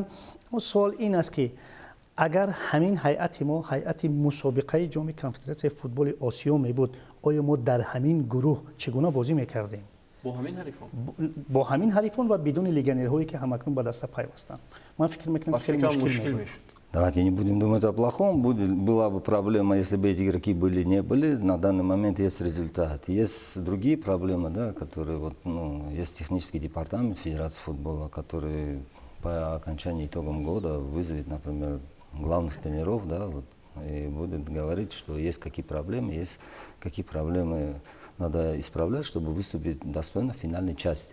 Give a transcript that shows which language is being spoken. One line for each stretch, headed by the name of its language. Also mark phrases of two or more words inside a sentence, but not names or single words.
Tajik: Аммо суол ин аст ки агар ҳамин ҳайати мо ҳайати мусобиқаи ҷоми конфедератсияи футболи Осиё мебуд, оё мо дар ҳамин гурӯҳ чӣ гуна бозӣ мекардем? Бо ҳамин ҳарифон ва бидуни легионерҳое ки ҳамакнун ба даста пайвастанд. Ман фикр мекунам хеле мушкил мешуд.
Russian: Давайте не будем думать о плохом. Была бы проблема, если бы эти игроки были, не были. На данный момент есть результат. Есть другие проблемы, да, которые есть технический департамент Федерации футбола, который по окончании итогам года вызовет, например, главных тренеров, да, и будет говорить, что есть какие проблемы надо исправлять, чтобы выступить достойно в финальной части.